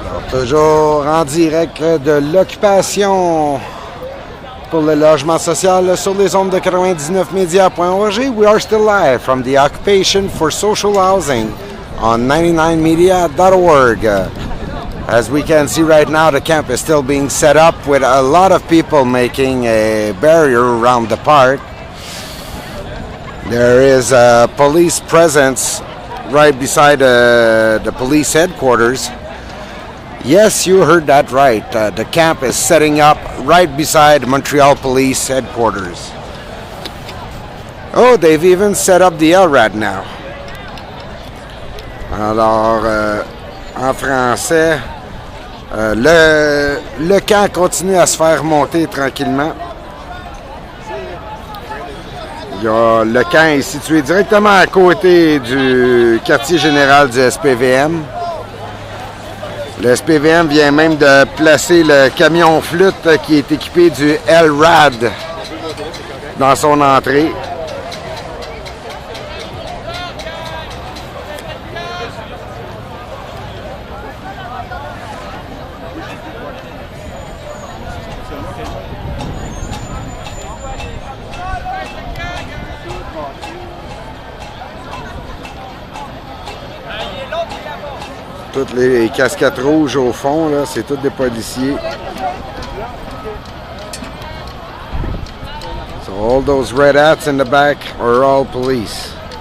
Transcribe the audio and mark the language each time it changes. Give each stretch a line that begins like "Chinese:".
French: Toujours en direct de l'occupation pour le logement social sur les ondes de 99media.org.
English: We are still live from the occupation for social housing on 99media.org. As we can see right now, the camp is still being set up with a lot of people making a barrier around the park. There is a police presence right beside the police headquarters. Yes, you heard that right. The camp is setting up right beside Montreal Police Headquarters. Oh, they've even set up the LRAD now.
French: Alors, en français, le camp continue à se faire monter tranquillement. Le camp est situé directement à côté du quartier général du SPVM. Le SPVM vient même de placer le camion flûte qui est équipé du LRAD dans son entrée. Toutes les casquettes rouges au fond, là, c'est tous des policiers.
English: So all those red hats in the back are all police.